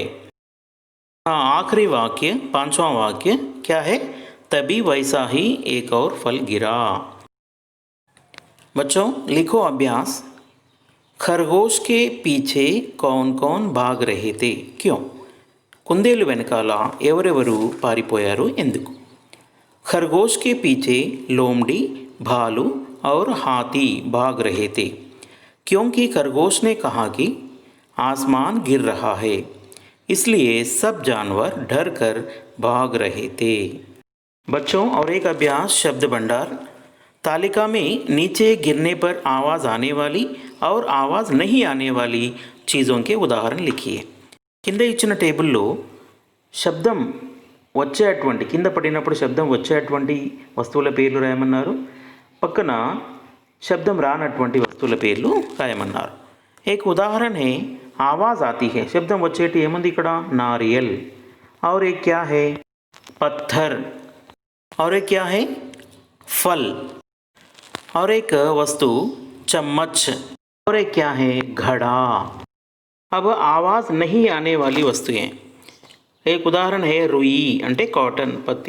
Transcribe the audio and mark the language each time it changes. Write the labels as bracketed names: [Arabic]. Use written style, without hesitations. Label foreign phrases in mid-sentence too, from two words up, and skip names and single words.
[Hindi] हाँ, आखिरी वाक्य, पांचवा वाक्य क्या है? तभी वैसा ही एक और फल गिरा. बच्चों, लिखो अभ्यास. खरगोश के पीछे कौन कौन भाग रहे थे, क्यों? [Telugu] కుందేలు వెనకాల ఎవరెవరు పారిపోయారు, ఎందుకు? [Hindi] खरगोश के पीछे लोमड़ी, भालू और हाथी भाग रहे थे, क्योंकि खरगोश ने कहा कि आसमान गिर रहा है, इसलिए सब जानवर डर कर भाग रहे थे. बच्चों, और एक अभ्यास, शब्द भंडार. तालिका में नीचे गिरने पर आवाज़ आने वाली और आवाज़ नहीं आने वाली चीज़ों के उदाहरण लिखिए. [Telugu] కింద ఇచ్చిన టేబుల్లో శబ్దం వచ్చేటువంటి, కింద పడినప్పుడు శబ్దం వచ్చేటువంటి వస్తువుల పేర్లు రాయమన్నారు. పక్కన శబ్దం రానటువంటి వస్తువుల పేర్లు రాయమన్నారు. [Hindi] एक उदाहरण है, आवाज़ आती है, [Telugu] శబ్దం వచ్చేటి ఏముంది ఇక్కడ? [Hindi] नारियल. और एक क्या है? पत्थर. और एक क्या है? फल. और एक वस्तु चम्मच. और एक क्या है? घड़ा. अब आवाज़ नहीं आने वाली वस्तुएं, एक उदाहरण है रुई अंटे कॉटन, पत्ती.